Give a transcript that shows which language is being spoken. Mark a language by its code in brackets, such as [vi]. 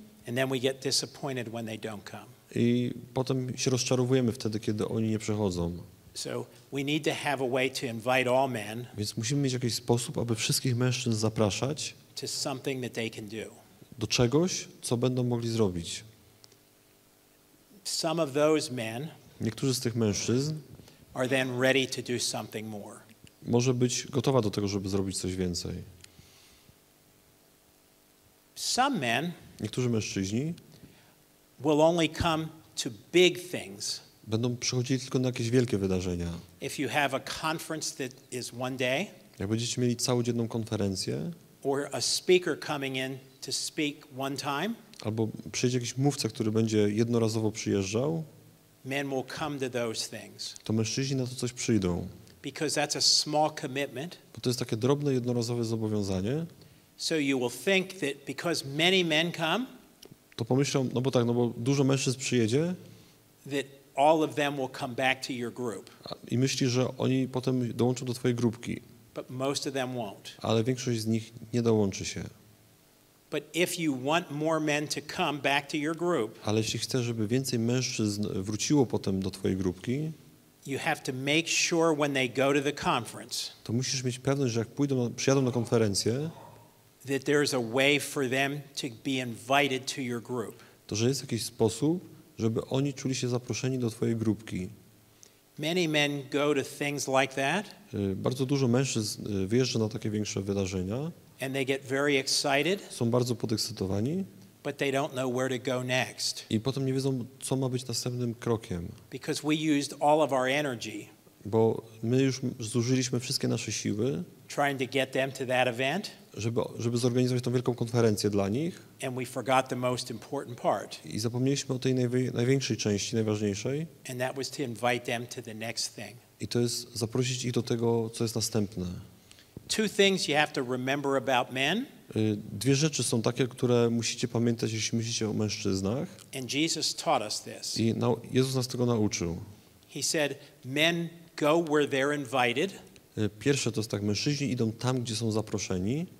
[en] and then we get disappointed when they don't come. [pl] i potem się rozczarowujemy wtedy, kiedy oni nie przychodzą. [en] So we need to have a way to invite all men [pl] Więc musimy mieć jakiś sposób, aby wszystkich mężczyzn zapraszać [en] to something that they can do. [pl] do czegoś, co będą mogli zrobić. [en] Some of those men [pl] Niektórzy z tych mężczyzn [en] are then ready to do something more. [pl] może być gotowa do tego, żeby zrobić coś więcej. [en] Some men [pl] Niektórzy mężczyźni [en] will only come to big things. [pl] będą przychodzili tylko na jakieś wielkie wydarzenia. [en] If you have a conference that is one day, [pl] Jak będziecie mieli całodzienną konferencję, [en] or a speaker coming in to speak one time, [pl] albo przyjdzie jakiś mówca, który będzie jednorazowo przyjeżdżał, [en] men will come to those things [pl] to mężczyźni na to coś przyjdą. [en] because that's a small commitment. [pl] Bo to jest takie drobne, jednorazowe zobowiązanie. [en] So you will think that because many men come, [pl] To pomyślą, no bo dużo mężczyzn przyjedzie [en] that all of them will come back to your group, [pl] i myśli, że oni potem dołączą do twojej grupki, [en] but most of them won't. [pl] ale większość z nich nie dołączy się. [en] But if you want more men to come back to your group, [pl] Ale jeśli chcesz, żeby więcej mężczyzn wróciło potem do twojej grupki, [en] you have to make sure when they go to the conference [pl] to musisz mieć pewność, że jak przyjadą na konferencję, [en] that there's a way for them to be invited to your group. [pl] to że jest jakiś sposób, żeby oni czuli się zaproszeni do twojej grupki. [en] Many men go to things like that [pl] Bardzo dużo mężczyzn wyjeżdża na takie większe wydarzenia, [en] and they get very excited, [pl] są bardzo podekscytowani [en] but they don't know where to go next [pl] i potem nie wiedzą, co ma być następnym krokiem. [en] because we used all of our energy [pl] Bo my już zużyliśmy wszystkie nasze siły, [en] trying to get them to that event, [pl] żeby zorganizować tą wielką konferencję dla nich [en] and we forgot the most important part, [pl] i zapomnieliśmy o tej największej części, najważniejszej, [en] and that was to invite them to the next thing. [pl] i to jest zaprosić ich do tego, co jest następne. [en] Two things you have to remember about men, [pl] 2 rzeczy są takie, które musicie pamiętać, jeśli myślicie o mężczyznach, [en] and Jesus taught us this. [pl] i Jezus nas tego nauczył. [en] He said, men go where they're invited, [pl] Pierwsze to jest tak, mężczyźni idą tam, gdzie są zaproszeni,